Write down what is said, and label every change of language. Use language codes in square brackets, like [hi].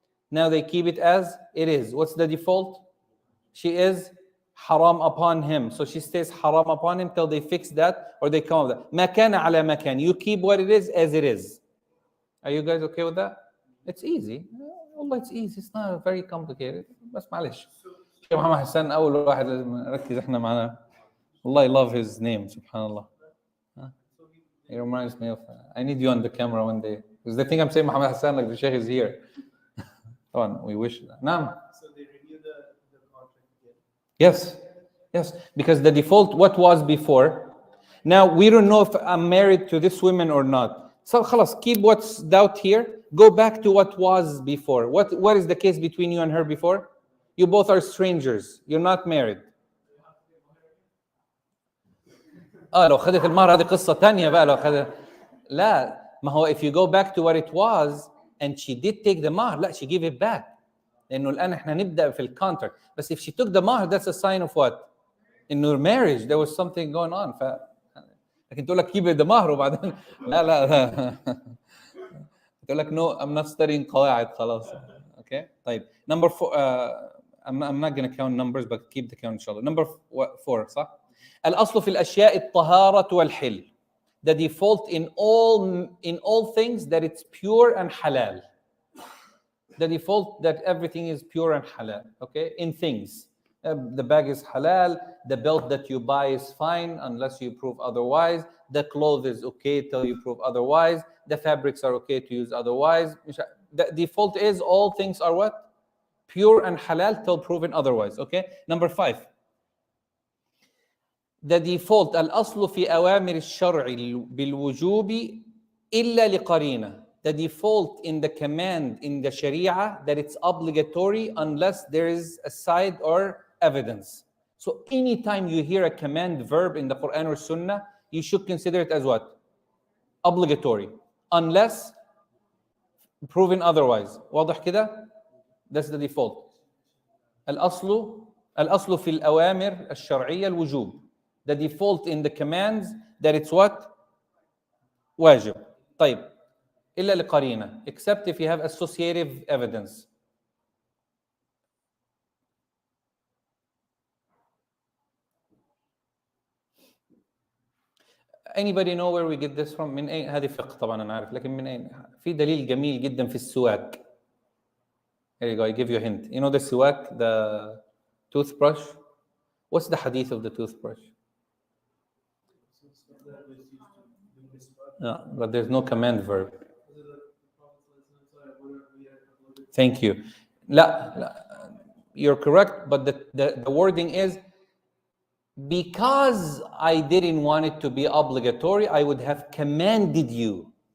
[en] Now they keep it as it is. What's the default? She is haram upon him. So she stays haram upon him till they fix that or they come up with that. [ar] ما كان على ما كان. [en] You keep what it is as it is. Are you guys okay with that? It's easy. [ar] والله [en] it's easy. It's not very complicated. [ar] بس معلش. شيخ محمد حسن أول واحد لازم نركز إحنا معنا. والله [en] I love his name. [ar] سبحان الله. [en] It reminds me of. I need you on the camera one day because they think I'm saying Muhammad Hassan like the Sheikh is here. Come on, we wish that. Naam. So they renew the contract again? Yes. Because the default, what was before. Now we don't know if I'm married to this woman or not. So [ar] خلاص, [en] keep what's doubt here. Go back to what was before. What is the case between you and her before? You both are strangers. You're not married. [ar] لو خدت المهر هذه قصة تانية بقى لو خدت. لا ما هو [en] if you go back to what it was and she did take the mahar, [ar] لا [en] she give it back. [ar] لأنه الآن إحنا نبدأ في الكونتراكت. بس [en] if she took the mahar, that's a sign of what? [ar] إنه [en] marriage there was something going on. [ar] لكن تقول لك [en] keep the mahar [ar] وبعدين لا تقول لك [en] no I'm not studying [ar] قواعد خلاص. [en] Okay [ar] طيب [en] number 4 I'm not going to count numbers but keep the count inshallah. Number 4 [ar] صح؟ الأصل في الأشياء الطهارة والحل. [en] The default in all things that it's pure and halal. The default that everything is pure and halal. Okay, in things, the bag is halal. The belt that you buy is fine unless you prove otherwise. The clothes is okay till you prove otherwise. The fabrics are okay to use otherwise. The default is all things are what? Pure and halal till proven otherwise. Okay. Number 5. The default [ar] الأصل في أوامر الشرع بالوجوب إلا لقرينة. [en] The default in the command in the Sharia that it's obligatory unless there is a side or evidence. So anytime you hear a command verb in the Quran or Sunnah, you should consider it as what? Obligatory. Unless proven otherwise. [ar] واضح كده? [en] That's the default. [ar] الأصل الأصل في الأوامر الشرعية الوجوب. [en] The default in the commands that it's what? [ar] واجب. طيب إلا لقرينة [en] except if you have associative evidence. Anybody know where we get this from? [ar] من أين؟ هذه فقه طبعا أنا عارف، لكن من أين؟ في دليل جميل جدا في السواك. [en] Here you go, I give you a hint. You know the siwak, the toothbrush? What's the hadith of the toothbrush? No, but there's no command verb. Thank you. [ar] لا, [en] you're correct, but the wording is, because I didn't want it to be obligatory, I would have commanded you.